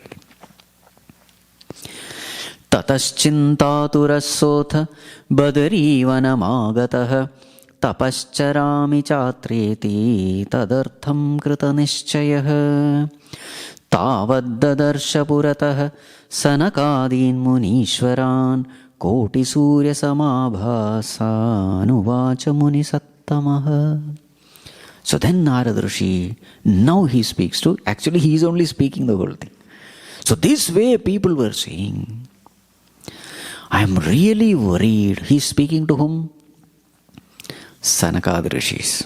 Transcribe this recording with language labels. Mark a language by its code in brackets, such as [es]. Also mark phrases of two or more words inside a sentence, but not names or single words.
[sa] ततश्चिन्तातुरोऽथ बदरीवनमागतः तपश्चरामि चात्रेति तदर्थं कृतनिश्चयः तावद्ददर्श पुरतः सनकादीन् मुनीश्वरान् कोटि सूर्य समाभासान् उवाच मुनिसत्तमः. [en] So then Narad Rishi, now he speaks to, actually he is only speaking the whole thing. So this way people were saying, I am really worried. He is speaking to whom? Sanakadi Rishis.